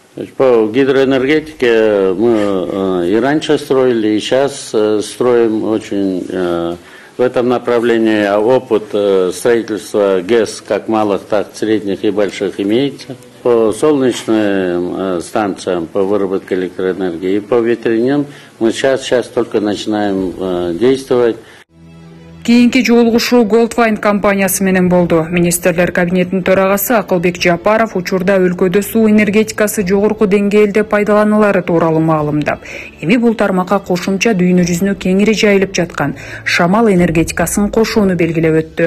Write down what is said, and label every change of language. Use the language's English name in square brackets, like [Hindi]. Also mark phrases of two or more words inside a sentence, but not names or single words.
[Russian] По гидроэнергетике мы и раньше строили, и сейчас строим очень в этом направлении. Опыт строительства ГЭС как малых, так и средних и больших имеется. По солнечным станциям по выработке электроэнергии и по ветряным мы сейчас только начинаем действовать. [Kyrgyz] Кийинки жолугушуу Goldwind компаниясы менен болду. Министрлер кабинетинин төрагасы Акылбек Жапаров учурда өлкөдө суу энергетикасы жогорку деңгээлде пайдаланылары тууралуу маалымдап, эми бул тармакка кошумча дүйнө жүзүнө кеңири жайылып жаткан шамал энергетикасын кошууну белгилеп өттү.